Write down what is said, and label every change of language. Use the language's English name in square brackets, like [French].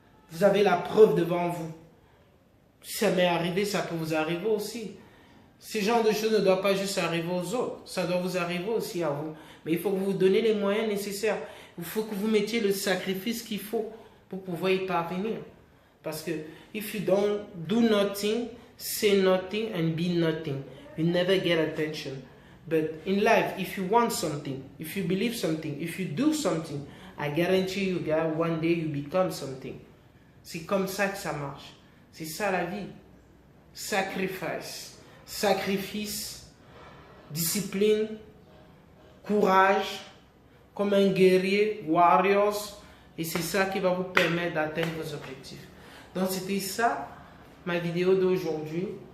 [French] Vous avez la preuve devant vous. Si ça m'est arrivé, ça peut vous arriver aussi. Ce genre de choses ne doivent pas juste arriver aux autres. Ça doit vous arriver aussi à vous. Mais il faut que vous vous donniez les moyens nécessaires. Il faut que vous mettiez le sacrifice qu'il faut pour pouvoir y parvenir. Parce que [English] if you don't do nothing, say nothing and be nothing, you never get attention. But in life, if you want something, if you believe something, if you do something, I guarantee you, guys, one day you become something. [French] C'est comme ça que ça marche. C'est ça la vie. Sacrifice. Sacrifice, discipline, courage, comme un guerrier, warriors. Et c'est ça qui va vous permettre d'atteindre vos objectifs. Donc c'était ça, ma vidéo d'aujourd'hui.